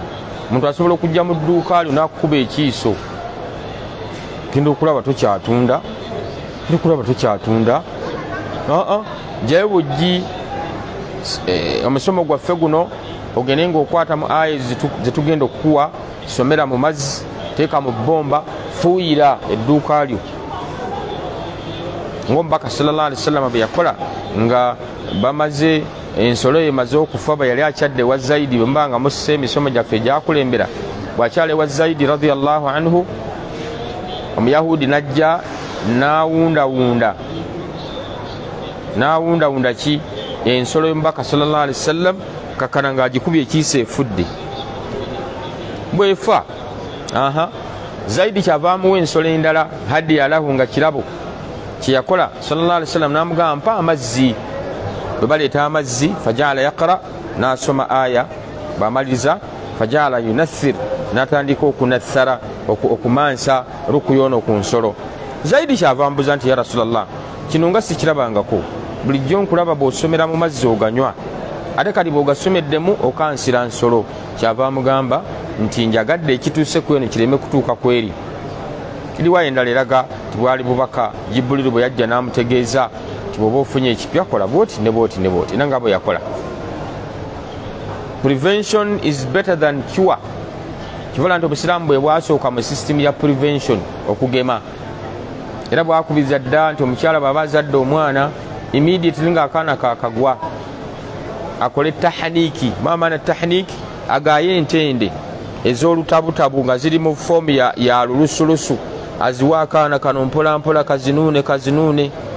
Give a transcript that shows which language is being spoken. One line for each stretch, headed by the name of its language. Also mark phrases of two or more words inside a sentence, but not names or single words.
Ganda: Omuntu asobola okujja mu dduuka lyo n'akukuba ekiiso, genda okulaba tokyatunda, jayo bujji omusomo gwaffe guno ogende ng'okwata mu aya zetugenda okukuwa, somera mu mazzi, teeka mu bbomba, fuuyira edduuka lyo. Ng'omubaka
Arabic: صلى الله عليه وسلم
Ganda: bwe yakola nga bamaze ensolo emaze okufa, bwe yali akyadde wa Zaidi, bwe mba nga musse emisomo gyaffe egyakulembera, bw'akyala ewa Zaidi
Arabic: رضي الله عنه,
Ganda: omuyahudi najja n'awundawunda ki ensolo y'omubaka
Arabic: صلى الله عليه وسلم,
Ganda: kakana ng'agikubye ekiiso efudde. Bwefa Zaidi kyavaamuwa ensolo endala,
Arabic: هدية له,
Ganda: nga kirabo kyeyakola.
Arabic: صلى الله عليه وسلم
Ganda: n'amugamba mpa amazzi. Bwe baleeta amazzi,
Arabic: فجعل يقرأ,
Ganda: n'asoma aya, bamaliza
Arabic: فجعل ينثر,
Ganda: n'atandika okunathara, okumansa rukuyono ku nsolo. Zaidi kyava mbuza nti
Arabic: يا رسول الله,
Ganda: kino nga sikirabangako, bulijjo nkulaba bw'osomera mu mazzi oganywa, ate kati bw'ogasomeddemu okansira nsolo. Kyava amugamba nti njagadde ekituuse ku eno kireme kutuuka kweri. Riwaya endala eraga tibwali bubaka Jibril bwe yajja n'amutegeeza ti bw'oba ofunye ekipya kola bwoti ne bwoti ne bwoti, nanga bwe yakola.
English: Prevention is better than cure.
Ganda: Kivola nti Obusiraamu bwe bwasooka mu system ya prevention, okugema. Era bwakubiriza dda nti omukyala bw'aba azadde omwana, immediately ng'akaana kakagwa akole tahaniki. Maamaana tahaniki, agaye entende ez'olutabutabu nga ziri mu foomu ya lulusulusu, aziwa akaana kano mpola mpola, kazinuune.